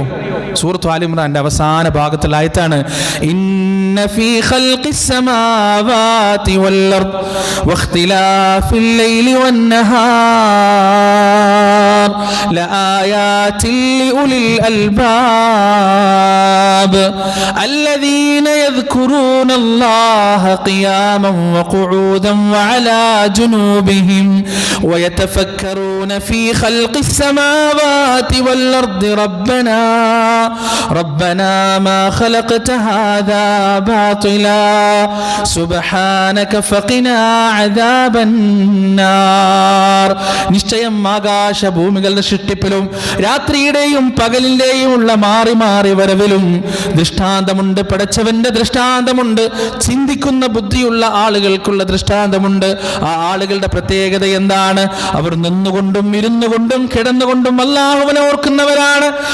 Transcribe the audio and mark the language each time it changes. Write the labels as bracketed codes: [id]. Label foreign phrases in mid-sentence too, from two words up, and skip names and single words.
[ml] സൂറത്ത് ആൽ ഇംറാന്റെ അവസാന ഭാഗത്തുള്ള ആയത്താണ്. [ar] إن في خلق السماوات والأرض واختلاف الليل والنهار لآيات لأولي الألباب الذين يذكرون الله قياما وقعودا وعلى جنوبهم ويتفكرون في خلق السماوات والأرض ربنا ما خلقت هذا باطلا سبحانك فقنا عذاب النار. [ml] നിശ്ചയം ആകാശ ഭൂമികളുടെ സൃഷ്ടിപ്പിലും രാത്രിയുടെയും പകലിന്റെയും ഉള്ള മാറി മാറി വരവിലും ദൃഷ്ടാന്തമുണ്ട്. പടച്ചവന്റെ ദൃഷ്ടാന്തമുണ്ട്. ചിന്തിക്കുന്ന ബുദ്ധിയുള്ള ആളുകൾക്കുള്ള ദൃഷ്ടാന്തമുണ്ട്. ആ ആളുകളുടെ പ്രത്യേകത എന്താണ്? അവർ നിന്നുകൊണ്ടും ഇരുന്നുകൊണ്ടും കിടന്നുകൊണ്ടും അല്ലാഹുവിനെ ഓർക്കുന്നവരാണ്.